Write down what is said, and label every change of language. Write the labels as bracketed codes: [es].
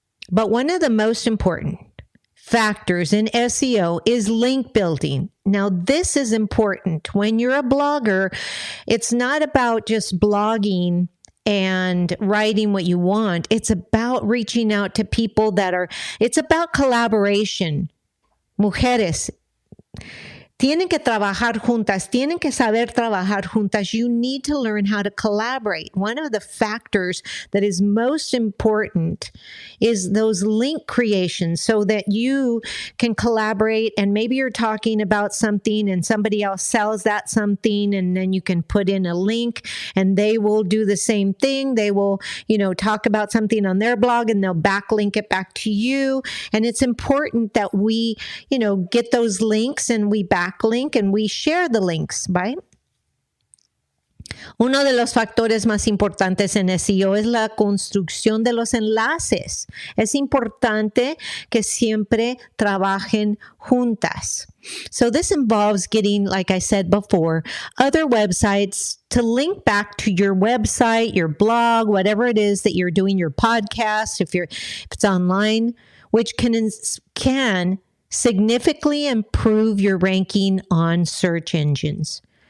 [en] But one of the most important factors in SEO is link building. Now, this is important. When you're a blogger, it's not about just blogging and writing what you want. It's about reaching out to people it's about collaboration. [es] Mujeres tienen que trabajar juntas, tienen que saber trabajar juntas. [en] You need to learn how to collaborate. One of the factors that is most important is those link creations so that you can collaborate, and maybe you're talking about something and somebody else sells that something, and then you can put in a link and they will do the same thing. They will, talk about something on their blog and they'll backlink it back to you. And it's important that we, get those links and we backlink and we share the links, right? [es] Uno de los factores más importantes en SEO es la construcción de los enlaces. Es importante que siempre trabajen juntas. [en] So this involves getting, like I said before, other websites to link back to your website, your blog, whatever it is that you're doing, your podcast, if it's online, which can significantly improve your ranking on search engines.